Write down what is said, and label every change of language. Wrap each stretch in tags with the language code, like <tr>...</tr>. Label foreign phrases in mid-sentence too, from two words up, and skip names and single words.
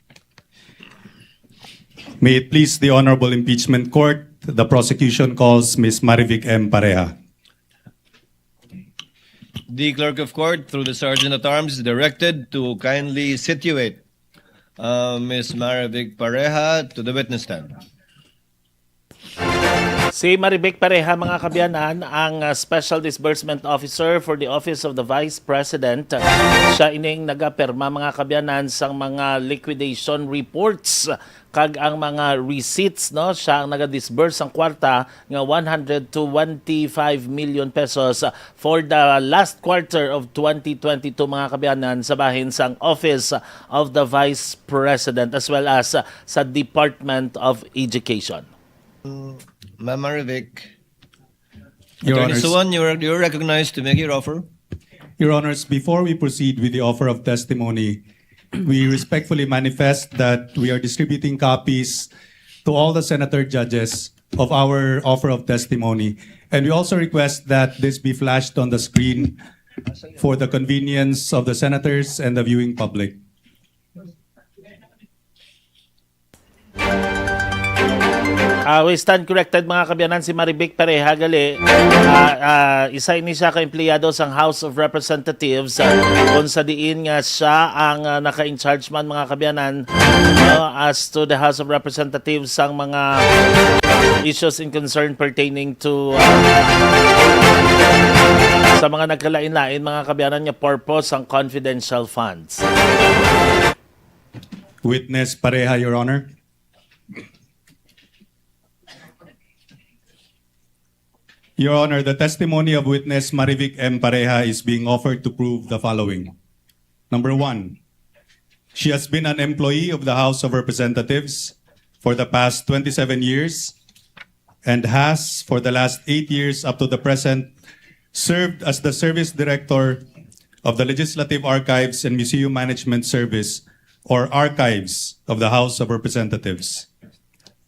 <en>May it please the Honorable Impeachment Court, the prosecution calls Ms. Marivic M. Pareja. The Clerk of Court, through the Sergeant at Arms, is directed to kindly situate Ms. Marivic Pareja to the witness stand.</en> <hil>Si Marivic Pareja mga kabyanan ang</hil> <en>Special Disbursement Officer for the Office of the Vice President.</en> <hil>Siya ining nagaperma mga kabyanan sang mga</hil> <en>liquidation reports</en> <hil>kag ang mga receipts, no? Siya ang naga-disburse ang kwarta nga</hil> <en>100 to 25 million pesos for the last quarter of 2022</en> <hil>mga kabyanan sa bahin sang Office of the Vice President</hil> <en>as well as</en> <hil>sa Department of Education. Ma'am Marivic.</hil> <en>Your Attorney Honors. Suwan, you're recognized to make your offer. Your Honors, before we proceed with the offer of testimony, we respectfully manifest that we are distributing copies to all the senator judges of our offer of testimony. And we also request that this be flashed on the screen for the convenience of the senators and the viewing public. We stand corrected</en> <hil>mga kabyanan si Marivic Pareja gali. Isa ini siya ka-empleyado sa House of Representatives kung sa diin nga siya ang naka-in-charge man mga kabyanan</hil> <en>as to the House of Representatives</en> <hil>sang mga</hil> <en>issues in concern pertaining to</en> <hil>sa mga nagkalain-lain mga kabyanan nga purpose ang</hil> <en>confidential funds. Witness Pareja, Your Honor. Your Honor, the testimony of witness Marivic M. Pareja is being offered to prove the following. Number one, she has been an employee of the House of Representatives for the past 27 years and has, for the last 8 years up to the present, served as the Service Director of the Legislative Archives and Museum Management Service, or Archives of the House of Representatives.</en>